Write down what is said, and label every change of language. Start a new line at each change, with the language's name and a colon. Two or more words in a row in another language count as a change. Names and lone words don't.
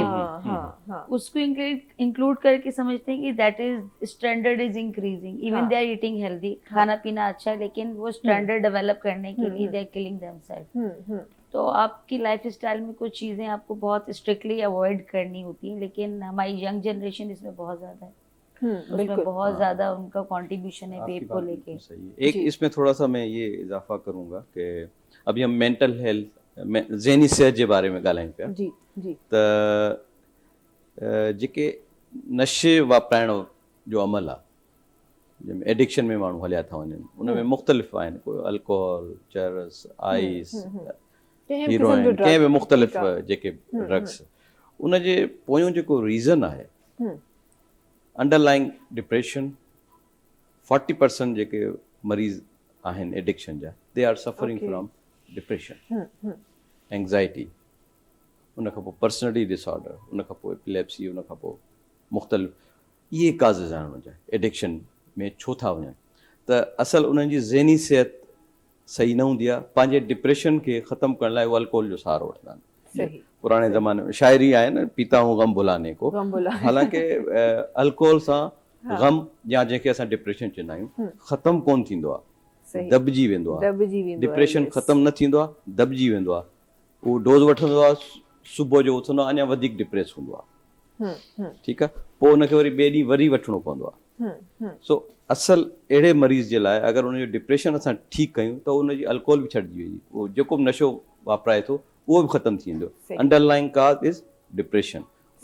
Urdu: ویپ اس کو انکلوڈ کر کے سمجھتے ہیں کہ
English: that is standard is increasing even they are eating healthy
Urdu: کھانا پینا اچھا ہے لیکن وہ
English: standard develop
Urdu: کرنے کے لیے
English: they are killing themselves
Urdu: تو آپ کی
English: life style
Urdu: میں کچھ چیزیں آپ کو بہت
English: strictly avoid
Urdu: کرنی ہوتی ہیں لیکن ہماری
English: young generation
Urdu: اس میں بہت زیادہ ہے اس میں بہت زیادہ ان کا کنٹریبیوشن ہے ویپ کو لے کے ایک اس میں تھوڑا سا میں یہ اضافہ کروں گا کہ ابھی ہم
English: mental health
Urdu: ذہنی صحت
Sindhi: जे बारे में ॻाल्हायूं पिया जी जी त जेके नशे वापराइण जो अमल आहे जंहिंमें एडिक्शन में माण्हू हलिया था वञनि उन में मुख़्तलिफ़ आहिनि कोई अल्कोहल चरस आइस हीरोइन कंहिं बि मुख़्तलिफ़ जेके ड्रग्स उन जे पोयों जेको रीज़न आहे
English: underlying depression
Sindhi: 40% जेके मरीज़ आहिनि एडिक्शन जा
English: they are suffering from depression anxiety
Sindhi: उन खां पोइ
English: personality disorder
Sindhi: उन खां पोइ एपिलेप्सी उन खां पोइ मुख़्तलिफ़ इहे काज़िज़ आहिनि उनजा एडिक्शन में छो था वञनि त असल उन्हनि जी ज़हनी सिहत सही न हूंदी आहे पंहिंजे डिप्रेशन खे ख़तमु करण लाइ उहे अल्कोहल जो सहारो वठंदा आहिनि पुराणे ज़माने में शाइरी आहे न
Urdu: پیتا ہوں غم بھلانے کو
Sindhi: हालांकि अल्कोहल सां गम या जंहिंखे असां डिप्रेशन चवंदा आहियूं ख़तमु कोन थींदो आहे दॿिजी वेंदो आहे डिप्रेशन ख़तमु न थींदो आहे दॿिजी वेंदो आहे उहो डोज़ वठंदो आहे सुबुह जो उथंदो आहे अञा वधीक डिप्रेस हूंदो आहे ठीकु आहे पोइ उनखे वरी ॿिए ॾींहुं वरी वठिणो पवंदो आहे सो असल अहिड़े मरीज़ जे लाइ अगरि उनजो डिप्रेशन असां ठीकु कयूं त उनजी अल्कोहल बि छॾिजी वेंदी उहो जेको बि नशो वापराए थो उहो बि ख़तमु थी वेंदो
English: underlying cause is depression
Sindhi: उन